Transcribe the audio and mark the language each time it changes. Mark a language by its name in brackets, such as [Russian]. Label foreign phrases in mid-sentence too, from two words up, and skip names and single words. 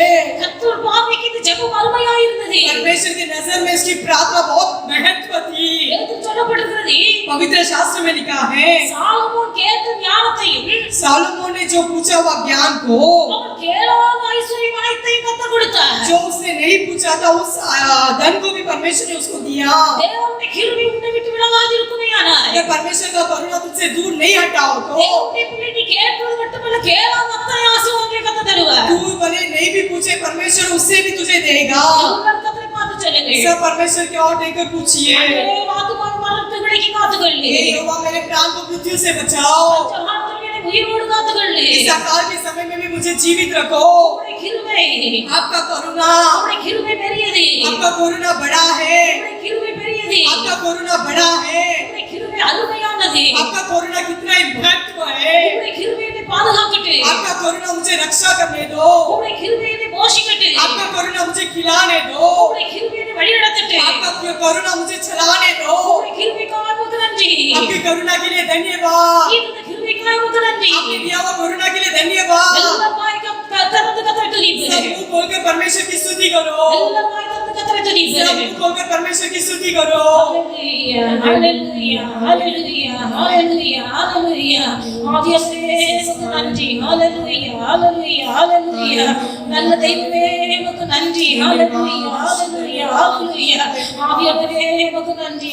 [Tamil] கர்த்தர் பார்வைக்கு இந்த ஜெபம் அருமையா இருந்தது. [Hindi] परमेश्वर की नजर में इसकी प्रार्थना बहुत महत्व थी। [Tamil] வேதத்தில் சொல்லப்படுகிறது, [Hindi] पवित्र शास्त्र में लिखा है, [Tamil] சாலமோன் கேட்ட ஞானத்தையும் [Hindi] सालोमोन ने जो पूछा हुआ ज्ञान को, [Tamil] அவன் கேளாத ஐஸ்வர்யம் அனைத்தையும் கர்த்தர் கொடுத்தார். [Hindi] जो उसने नहीं पूछा था, उस धन को भी परमेश्वर ने उसको दिया। [Tamil] தேவனுடைய கிருபை உன்னை விட்டு விலகாதிருக்குமேயானால், [Hindi] अगर परमेश्वर का करुणा तुझसे दूर नहीं हटाओ तो [Tamil] தேவனுடைய பிள்ளை நீ கேட்பது மட்டுமல்ல, கேளாத அத்தனை ஆசீர்வாதங்களை கர்த்தர் தருவார். [Hindi] तू भले नहीं भी पूछे, परमेश्वर उससे भी तुझे देगा। [Tamil] எல்லாரும் கர்த்தரை பார்த்து சொல்லுங்கள், [Hindi] सब परमेश्वर की ओर देखकर पूछिए, [Tamil] ஆத்துமான மரணத்தை விலக்கி காத்துக்கொள்ளு, [Hindi] हे यहोवा मेरे प्राण को मृत्यु से बचाओ, [Tamil] பஞ்சகாலத்தில் என்னை உயிரோடு காத்துக்கொள்ளு. [Hindi] इस अकाल के समय में भी मुझे जीवित रखो। [Tamil] உம்முடைய கிருபை, [Hindi] आपका करुणा, [Tamil] உம்முடைய கிருபை பெரியது, [Hindi] आपका करुणा बड़ा है, [Tamil] உம்முடைய கிருபை பெரியது, [Hindi] आपका करुणा बड़ा है, [Tamil] உம்முடைய கிருபை அருமையானது, [Hindi] आपका करुणा कितना ही महत्व है। [Tamil] உம்முடைய கிருபை என்னை பாதுகாக்கட்டு, [Hindi] आपका करुणा मुझे रक्षा करने दो, [Tamil] உம்முடைய கிருபை என்னை போஷிக்கட்டு, [Hindi] आपका करुणा मुझे खिलाने दो, [Tamil] உம்முடைய கிருபை என்னை வழிநடத்தட்டு, [Hindi] आपका करुणा मुझे चलाने दो। [Tamil] உம்முடைய கிருபைக்காக உமக்கு நன்றி. [Hindi] आपकी करुणा के लिए धन्यवाद, [Tamil] இந்த கிருபைக்காக உமக்கு நன்றி. [Hindi] आपने दिया हुआ करुणा के लिए धन्यवाद। [Tamil] எல்லா வாய் திறந்து கர்த்தரை துதிப்பது, [Hindi] सब मुंह खोलकर परमेश्वर की स्तुति करो, [Tamil] எல்லா வாய் திறந்து கர்த்தரை [Hindi] सब [Tamil] துதிப்பது. [Hindi] मुंह खोलकर परमेश्वर की स्तुति करो। [English] Hallelujah, hallelujah, hallelujah, hallelujah. [Tamil] ஆவியானவரே உமக்கு நன்றி. [English] Hallelujah, hallelujah, hallelujah. [Tamil] நல்ல தெய்வமே உமக்கு நன்றி. [English] Hallelujah, hallelujah, hallelujah. [Tamil] ஆவியானவரே உமக்கு நன்றி.